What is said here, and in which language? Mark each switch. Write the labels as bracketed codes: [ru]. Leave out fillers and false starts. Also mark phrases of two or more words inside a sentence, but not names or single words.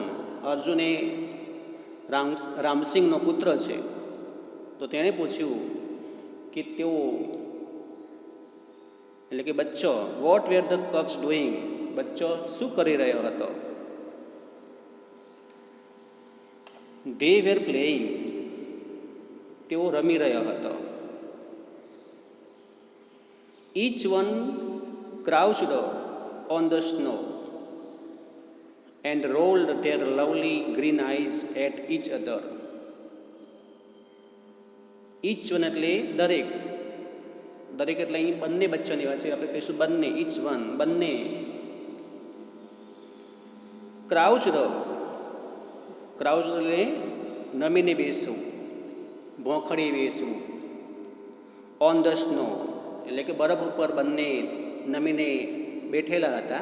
[gu] અર્જુન એ રામસિંહનો પુત્ર છે તો તેણે પૂછ્યું કે તેઓ એટલે કે બચ્ચો, [en] What were the cubs doing? [gu] બચ્ચો શું કરી રહ્યો હતો? [en] They were playing. [gu] તેઓ રમી રહ્યો હતો. [en] each one crouched on the snow and rolled their lovely green eyes at each other. each one [gu] એટલે દરેક. દરેક એટલે અહીં બંને બચ્ચાની વાત છે, આપણે કહીશું બંને. [en] each one [gu] બંને. ક્રાઉચડ, ક્રાઉચડ એટલે નમીને બેસવું, ભોંખડી બેસવું. [en] on the snow [gu] એટલે કે બરફ ઉપર બંને નમીને બેઠેલા હતા.